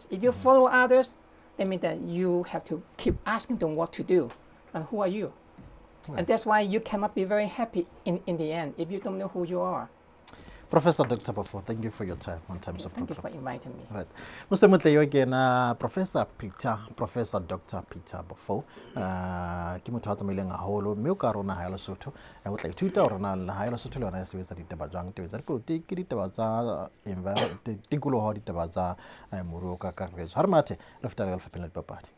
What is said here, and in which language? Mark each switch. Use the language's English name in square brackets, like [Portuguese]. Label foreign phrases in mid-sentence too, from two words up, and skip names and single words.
[English] If you follow others, that means that you have to keep asking them what to do. And who are you? Right. And that's why you cannot be very happy in the end if you don't know who you are. Professor Dr. Baofu, thank you for your time on Times of Program. Thank you for inviting me. Right. Mr. Mutleyo again, Professor Dr. Peter Baofu. [Southern Sotho] Ke motho a tsamaileng haholo mme o ka rona ha ya Lesotho o tla ithuta hore na ha ya Lesotho le yona e sebetsa ditaba jang, ditaba tsa dipolotiki, ditaba tsa tikoloho, ditaba tsa moruo ka kakaretso. Ha re mathe re feta le lefapeng la dipapadi.